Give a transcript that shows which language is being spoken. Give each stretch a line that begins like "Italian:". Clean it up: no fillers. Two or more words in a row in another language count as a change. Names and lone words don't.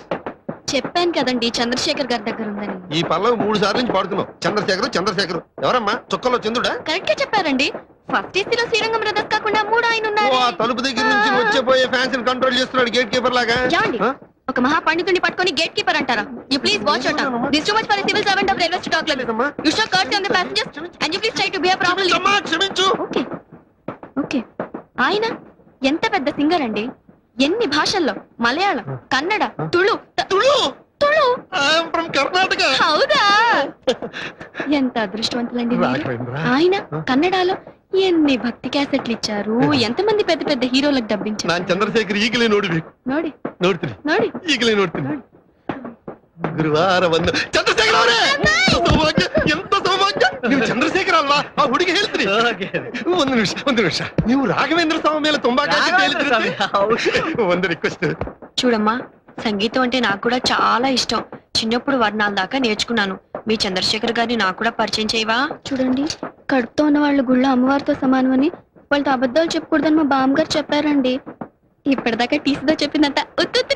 Telugu: చెప్పాను కదండి చంద్రశేఖర్ గారి దగ్గర ఉందని. ఈ పల్లవి 3 సార్లు నుంచి పాడుతున్నావు. చంద్రశేఖర్ ఎవరమ్మా? చుక్కలో చంద్రుడా? కరెక్ట్ గా చెప్పారండి. ఫస్ట్ ఏసీలో శ్రీరంగం బ్రదర్స్ కాకుండా 3 ఆయన ఓ, ఉన్నారు. ఆ తలుపు దగ్గర నుంచి వచ్చేపోయే ఫ్యాన్స్ కంట్రోల్ చేస్తున్నాడు
English: gate keeper
Telugu: లాగా. ఏమండి? ఆ? ఒక మహా పండితుడిని పట్టుకొని
English: gate keeper
Telugu: అంటారా?
English: you please watch out. this too much for civil servant of railway talk level.
Telugu: లేదమ్మా.
English: you show curt on the passengers and you please try to behave properly.
Telugu: అమ్మా, క్షమించు.
English: okay okay.
Telugu: ఆయన ఎంత పెద్ద సింగర్ అండి. ఎన్ని భాషల్లో, మలయాళం, కన్నడ, తుళు తుళు. తుళు.
English: I'm from కర్ణాటక.
Telugu: హౌదా? ఎంత అదృష్టవంతులండి మీరు. రాఘవేంద్ర. ఆయన కన్నడలో ఎన్ని భక్తి క్యాసెట్లు ఇచ్చారు, ఎంతమంది పెద్ద పెద్ద హీరోలకు
Kannada: ನಾನ್
Telugu: డబ్బించారు.
Kannada: ಚಂದ್ರಶೇಖರ್ ಈಗಲೇ ನೋಡ್ಬೇಕು. ನೋಡಿ ನೋಡ್ತೀನಿ, ನೋಡಿ. ಈಗಲೇ ನೋಡ್ತೀನಿ. ಗುರುವಾರ ಬಂದ ಚಂದ್ರಶೇಖರ್ ಅವರೇ, ಸೌಭಾಗ್ಯ, ಎಂತ ಸೌಭಾಗ್ಯ. ನೀವು ಚಂದ್ರಶೇಖರ್ ಅಲ್ವಾ? ಆ ಹುಡುಗಿ ಹೇಳ್ತೀನಿ. ಒಂದು ನಿಮಿಷ ನೀವು ರಾಘವೇಂದ್ರ ಸ್ವಾಮಿ ಮೇಲೆ ತುಂಬಾ ಕಾಳಜಿ ಹೇಳಿದ್ರಿ. ಒಂದು ರಿಕ್ವೆಸ್ಟ್.
Telugu: చూడమ్మా, సంగీతం అంటే నాకు కూడా చాలా ఇష్టం. చిన్నప్పుడు వర్ణాల దాకా నేర్చుకున్నాను. మీ చంద్రశేఖర్ గారిని నాకు కూడా పరిచయం చేయవా? చూడండి, కడుపుతో ఉన్న వాళ్ళ గుళ్ళో అమ్మవారితో సమానమని వాళ్ళతో అబద్ధాలు చెప్పకూడదని మా బామ్మగారు చెప్పారండి. ఇప్పటిదాకా టీసీతో చెప్పిందంట ఉత్తునే.